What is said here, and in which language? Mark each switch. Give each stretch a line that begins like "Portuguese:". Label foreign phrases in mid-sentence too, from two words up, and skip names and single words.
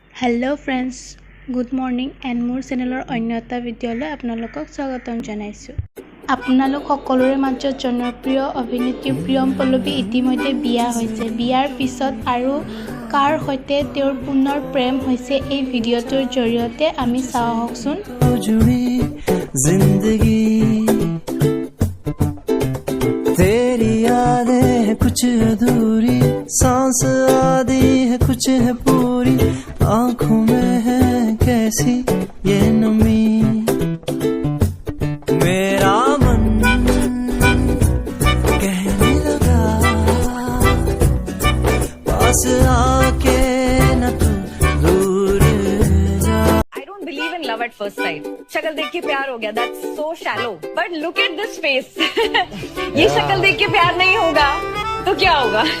English: Hello friends good morning and
Assamese: মোৰ চেনেলৰ অন্য এটা ভিডিঅ'লৈ আপোনালোকক স্বাগতম জনাইছো। আপোনালোক সকলোৰে মাজত জনপ্ৰিয় অভিনেত্ৰী প্ৰিয়ম পল্লৱী ইতিমধ্যে বিয়া হৈছে। বিয়াৰ পিছত আৰু কাৰ সৈতে তেওঁৰ পুনৰ প্ৰেম হৈছে এই ভিডিঅ'টোৰ জৰিয়তে আমি চাওঁ আহকচোন।
Hindi: तेरी यादें है कुछ अधूरी, सांस आधी है कुछ है पूरी, आंखों में है कैसी ये नमी, मेरा मन कहने लगा पास आके न तू दूर जा।
English: I don't believe in love at first sight.
Hindi: शक्ल देख के प्यार हो गया,
English: that's so shallow. But look at this face.
Hindi: ये शक्ल देख के प्यार नहीं होगा तो क्या होगा?